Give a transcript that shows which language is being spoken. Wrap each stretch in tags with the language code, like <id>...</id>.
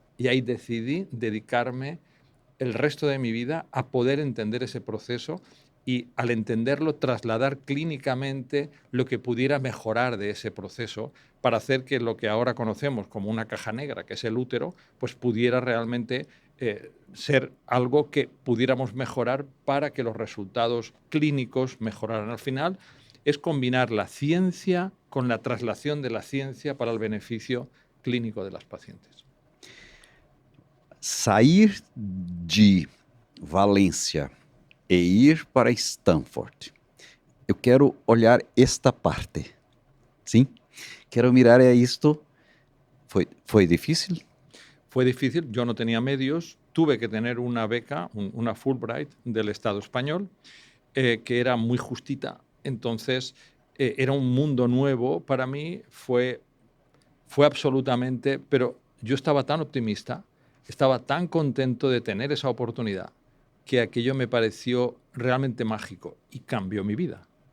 <es>Y ahí decidí dedicarme el resto de mi vida a poder entender ese proceso y al entenderlo trasladar clínicamente lo que pudiera mejorar de ese proceso para hacer que lo que ahora conocemos como una caja negra, que es el útero, pues pudiera realmente ser algo que pudiéramos mejorar para que los resultados clínicos mejoraran. Al final es combinar la ciencia con la traslación de la ciencia para el beneficio clínico de las pacientes.</es> <pt>Sair de Valência e ir para Stanford. Eu quero olhar esta parte, sim? Quero mirar isto. Foi difícil?</pt> <es>Fue difícil, yo no tenía medios, tuve que tener una beca, una Fulbright del Estado español, que era muy justita. Entonces, era un mundo nuevo para mí, fue absolutamente, pero yo estaba tan optimista, estaba tan contento de tener esa oportunidad, que aquello me pareció realmente mágico y cambió mi vida.</es>